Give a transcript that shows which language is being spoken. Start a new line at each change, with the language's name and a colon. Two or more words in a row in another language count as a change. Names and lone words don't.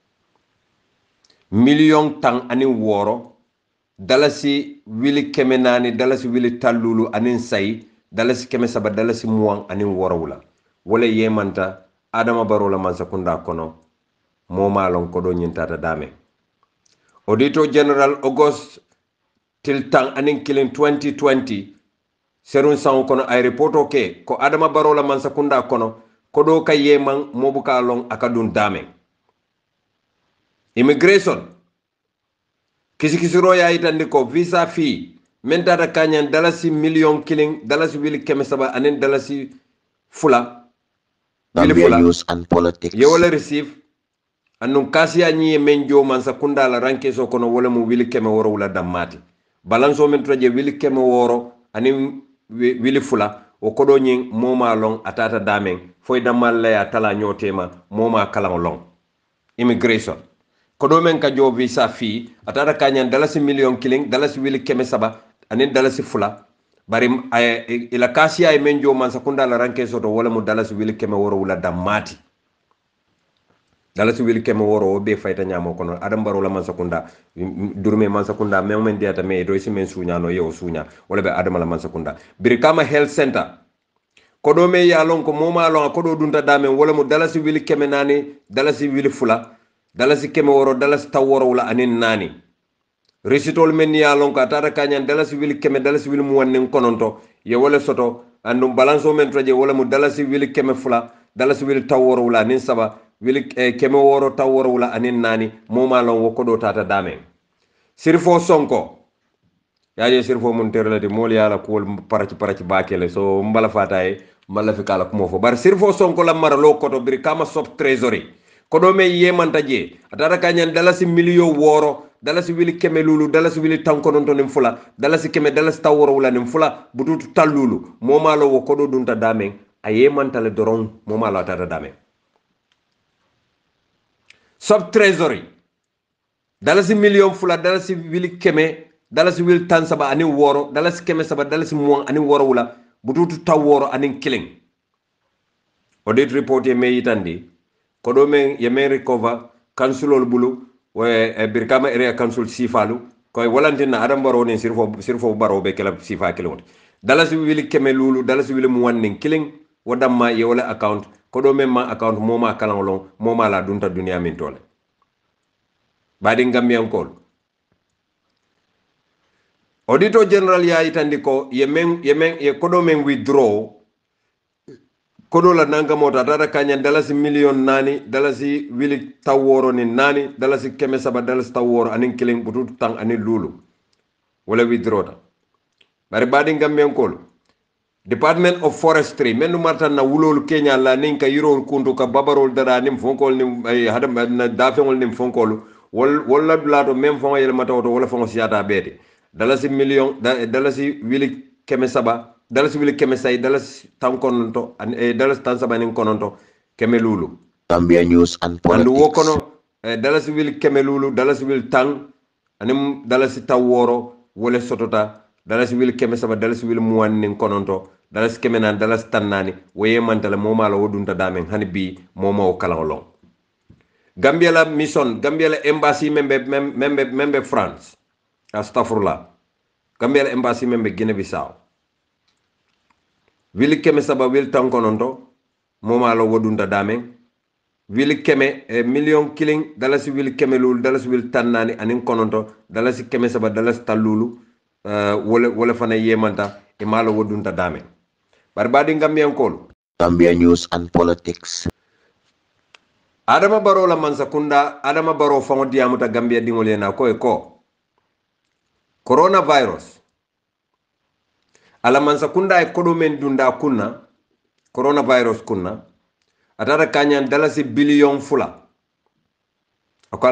Mandingo: million tang anin woro dalasi wili kemenani dalasi wili tallulu anin say dalasi keme saba dalasi muang anin woro wula wala yemanta Adama Barrow la mansa kunda kono moma lon ko do nyintata dame
English: Auditor General
Mandingo: August Tiltang anin kilin 2020 serun san kono ay reporto ke ko Adama Barrow la mansa kunda kono ko do ka yeman mobuka lon akadun dame immigration kisikisiro ya itandi ko
English: visa fee
Mandingo: mentata kanyan dalasi million killing dalasi wili kemesaba anin dalasi fula
English: Gambia news and politics.
Mandingo: Ye wala receive anun kasi anyi menjo mansa kunda la ranke so kono wala mu wili keme woro wala damati balanso men traje wili keme woro ani wili fula o kodo nyin moma long atata damen foy damal la ya tala nyotema moma kala long immigration kodo men ka jo
English: visa fee
Mandingo: atata kanyan dalasi million killing dalasi wili keme saba ani dalasi fula bari ila kasi ay menjo mansa kunda la ranke so to wala mu dalasi wili keme woro wala damati dalasi wili keme woro be fayta nyamo kono Adam Barrow la mansa kunda durme mansa kunda men diata me do simen sunya no yo sunya wala be Adam la mansa kunda Birkama Health Center kodo me ya lon ko moma lon kodo dunta dame wala mu dalasi wili keme nani dalasi wili fula dalasi keme woro dalasi taworo wala anin nani resitol men ya lon ka tata kanyan dalasi wili keme dalasi wili mu wannen kononto ye wala soto andum balanso men traje wala mu dalasi wili keme fula dalasi wili taworo wala nin saba wili keme woro taworo wala anin nani moma lon wokodo tata dame sirfo sonko yaje sirfo mun terlati mol yala ko paraci bakele so mbala fataye mbala fi kala kumo fo bar sirfo sonko la mara lo koto Birkama
English: sub treasury
Mandingo: kodo me yemanta je atata kanyan dalasi million woro dalasi wili keme lulu dalasi wili tankononto nim fula dalasi keme dalasi taworo wala nim fula bututu tallulu moma lo wokodo dunta damen ayemanta le doron moma lo atata damen
English: sub treasury
Mandingo: dalasi million fula dalasi wili keme dalasi wili tan saba ani woro dalasi keme saba dalasi muang ani woro wala bututu taworo ani killing
English: audit report
Mandingo: ye me yitandi kodo men yemen recover councilol bulu we Birkama area council sifalu koy walantina Adam Barrow ni sirfo Barrow be kala sifa kilon dalasi wili keme lulu dalasi wili muwannin killing wadamma ye wala account kodo memma account moma kalangolon moma la dunta dunia min tole badi ngambiyan kol auditor general ya itandi ko ye kodo men withdraw kodo la nanga mota tata kanya dalasi million nani dalasi wili taworo ni nani dalasi keme saba dalasi taworo anin killing butu tang anin lulu wala withdraw ta bari badi ngambiyan kol Department of Forestry menu marta na wulol Kenya la ninka yiro kundu ka babarol dada nim fonkol nim hadam na dafengol nim fonkol wala blato mem fongo yele mata auto wala fongo siata beti dalasi million dalasi wili keme saba dalasi wili keme say dalasi tankonto dalasi tan saba nin kononto keme lulu
English: Gambia News and Politics and Politics.
Mandingo: wokono dalasi wili keme lulu dalasi wili tang anim dalasi taworo wala sotota dalasi wil keme saba dalasi wil muwan nin kononto dalasi keme nan dalasi tannani waye mantala moma la wodunta damen hani bi moma o kalangolon Gambia la mission Gambia la embassy membe France astaghfirullah Gambia la embassy membe Guinea Bissau wil keme saba wil tan kononto moma la wodunta damen wil keme million killing dalasi wil keme lul dalasi wil tannani anin kononto dalasi keme saba dalasi talulu wala fana yemanta e malo wodunta dame barbadi ngambiyan kol
English: Gambia News and Politics.
Mandingo: Adama Barrow la mansakunda Adama Barrow fango diamuta Gambia dingole na ko e ko coronavirus ala mansakunda e kodo men dunda kunna coronavirus kunna atara kanyan dalasi billion fula akala